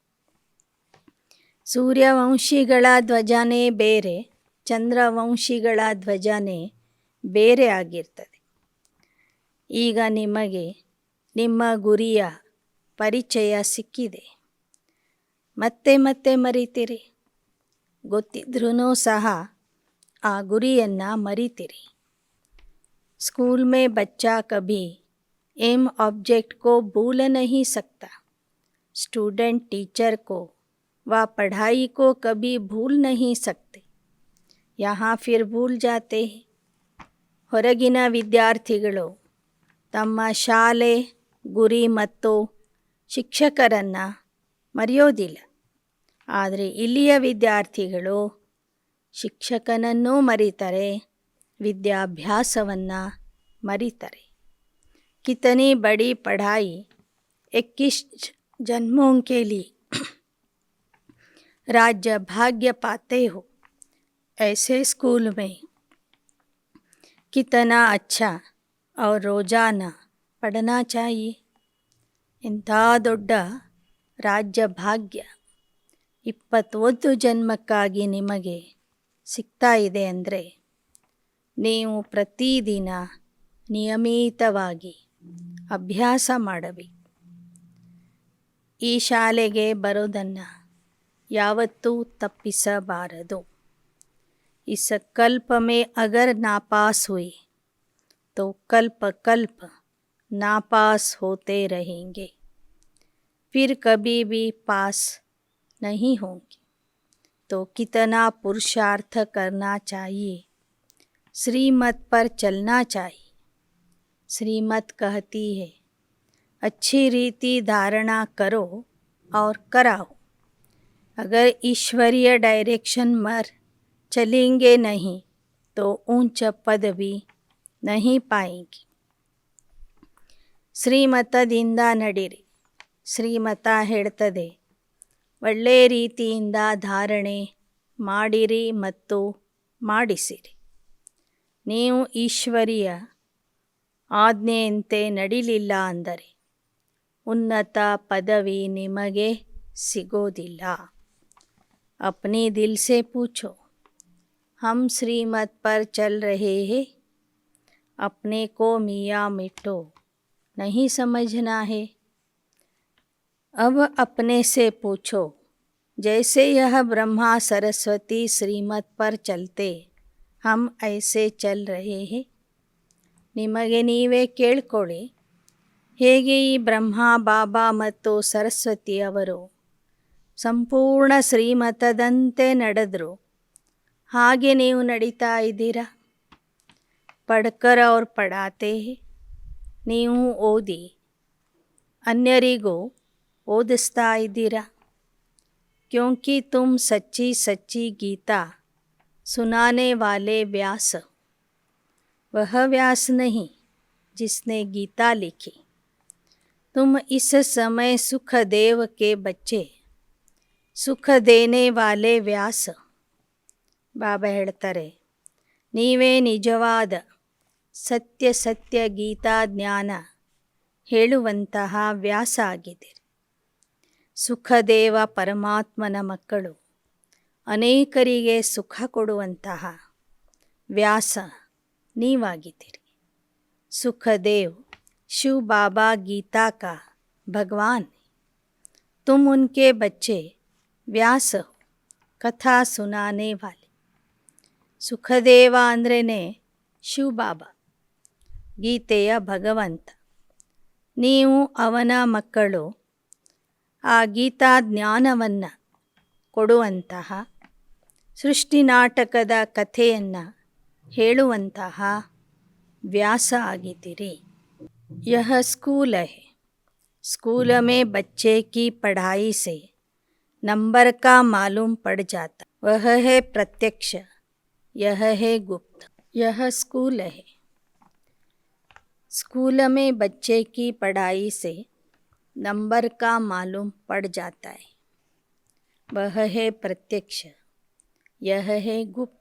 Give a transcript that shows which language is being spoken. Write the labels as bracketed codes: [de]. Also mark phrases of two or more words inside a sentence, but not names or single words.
[kn] ಸೂರ್ಯವಂಶಿಗಳ ಧ್ವಜನೇ ಬೇರೆ, ಚಂದ್ರವಂಶಿಗಳ ಧ್ವಜನೇ ಬೇರೆ ಆಗಿರ್ತದೆ. ಈಗ ನಿಮಗೆ ನಿಮ್ಮ ಗುರಿಯ ಪರಿಚಯ ಸಿಕ್ಕಿದೆ. ಮತ್ತೆ ಮತ್ತೆ ಮರಿತೀರಿ. ಗೊತ್ತಿದ್ರೂ ಸಹ ಆ ಗುರಿಯನ್ನು ಮರಿತೀರಿ. [hi] स्कूल में बच्चा कभी [en] aim object [hi] को भूल नहीं सकता. स्टूडेंट टीचर को व पढ़ाई को कभी भूल नहीं सकते. यहाँ फिर भूल जाते हैं. [kn] ಹೊರಗಿನ ವಿದ್ಯಾರ್ಥಿಗಳು ತಮ್ಮ ಶಾಲೆ, ಗುರಿ ಮತ್ತು ಶಿಕ್ಷಕರನ್ನು ಮರೆಯೋದಿಲ್ಲ. ಆದರೆ ಇಲ್ಲಿಯ ವಿದ್ಯಾರ್ಥಿಗಳು ಶಿಕ್ಷಕನನ್ನೂ ಮರೀತಾರೆ, ವಿದ್ಯಾಭ್ಯಾಸವನ್ನು ಮರೀತಾರೆ. [hi] कितनी बड़ी पढ़ाई 21 जन्मों के लिए राज्य भाग्य पाते हो. ऐसे स्कूल में कितना अच्छा और रोज़ाना पढ़ना चाहिए. [kn] ಇಂಥ ದೊಡ್ಡ ರಾಜ್ಯ ಭಾಗ್ಯ 21 ಜನ್ಮಕ್ಕಾಗಿ ನಿಮಗೆ ಸಿಗ್ತಾ ಇದೆ ಅಂದರೆ ನೀವು ಪ್ರತಿದಿನ ನಿಯಮಿತವಾಗಿ ಅಭ್ಯಾಸ ಮಾಡಬೇಕು. ಈ ಶಾಲೆಗೆ ಬರೋದನ್ನು ಯಾವತ್ತೂ ತಪ್ಪಿಸಬಾರದು. [hi] इस कल्प में अगर नापास हुए तो कल्प कल्प नापास होते रहेंगे, फिर कभी भी पास नहीं होंगे. तो कितना पुरुषार्थ करना चाहिए, श्रीमत पर चलना चाहिए. श्रीमत कहती है अच्छी रीति धारणा करो और कराओ. अगर ईश्वरीय डायरेक्शन पर चलेंगे नहीं तो ऊंच पद भी नहीं पाएंगे. [kn] ಶ್ರೀಮತದಿಂದ ನಡೀರಿ. ಶ್ರೀಮತ ಹೇಳ್ತದೆ ಒಳ್ಳೆ ರೀತಿಯಿಂದ ಧಾರಣೆ ಮಾಡಿರಿ ಮತ್ತು ಮಾಡಿಸಿರಿ. ನೀವು ಈಶ್ವರಿಯ ಆಜ್ಞೆಯಂತೆ ನಡಿಲಿಲ್ಲ ಅಂದರೆ ಉನ್ನತ ಪದವಿ ನಿಮಗೆ ಸಿಗೋದಿಲ್ಲ. [hi] अपने दिल से पूछो, हम श्रीमत पर चल रहे हैं. अपने को मियाँ मिट्टो नहीं समझना है. अब अपने से पूछो, जैसे यह ब्रह्मा सरस्वती श्रीमत पर चलते हम ऐसे चल रहे हैं. [kn] ನಿಮಗೆ ನೀವೇ ಕೇಳ್ಕೊಳ್ಳಿ, ಹೇಗೆ ಈ ಬ್ರಹ್ಮ, ಬಾಬಾ ಮತ್ತು ಸರಸ್ವತಿ ಅವರು ಸಂಪೂರ್ಣ ಶ್ರೀಮತದಂತೆ ನಡೆದರು ಹಾಗೆ ನೀವು ನಡೀತಾ ಇದ್ದೀರಾ. ಪಡ್ಕರ್ ಅವ್ರು ಪಡಾತೆ, ನೀವು ಓದಿ ಅನ್ಯರಿಗೂ ಓದಿಸ್ತಾ ಇದ್ದೀರಾ. [hi] क्योंकि तुम सच्ची सच्ची गीता सुनाने वाले व्यास, वह व्यास नहीं जिसने गीता लिखी. तुम इस समय सुखदेव के बच्चे, सुख देने वाले व्यास. [kn] ಬಾಬಾ ಹೇಳ್ತಾರೆ, ನೀವೇ ನಿಜವಾದ ಸತ್ಯ ಸತ್ಯ ಗೀತಾ ಜ್ಞಾನ ಹೇಳುವಂತಹ ವ್ಯಾಸ ಆಗಿದ್ದೀರಿ. ಸುಖದೇವ ಪರಮಾತ್ಮನ ಮಕ್ಕಳು, ಅನೇಕರಿಗೆ ಸುಖ ಕೊಡುವಂತಹ ವ್ಯಾಸ ನೀವಾಗಿದ್ದೀರಿ. [hi] सुखदेव शिव बाबा गीता का भगवान है. तुम उनके बच्चे व्यास हो, कथा सुनाने वाले. [kn] ಸುಖದೇವ ಅಂದ್ರೇ ಶಿವ ಬಾಬಾ, ಗೀತೆಯ ಭಗವಂತ. ನೀವು ಅವನ ಮಕ್ಕಳು. ಆ ಗೀತಾ ಜ್ಞಾನವನ್ನು ಕೊಡುವಂತಹ, ಸೃಷ್ಟಿ ನಾಟಕದ ಕಥೆಯನ್ನು ಹೇಳುವಂತಹ ವ್ಯಾಸ ಆಗಿದ್ದೀರಿ. [hi] यह स्कूल है स्कूल में बच्चे की पढ़ाई से नंबर का मालूम पड़ जाता, वह है प्रत्यक्ष, यह है गुप्त। यह स्कूल है। स्कूल में बच्चे की पढ़ाई से नंबर का मालूम पड़ जाता है, वह है प्रत्यक्ष, यह है गुप्त।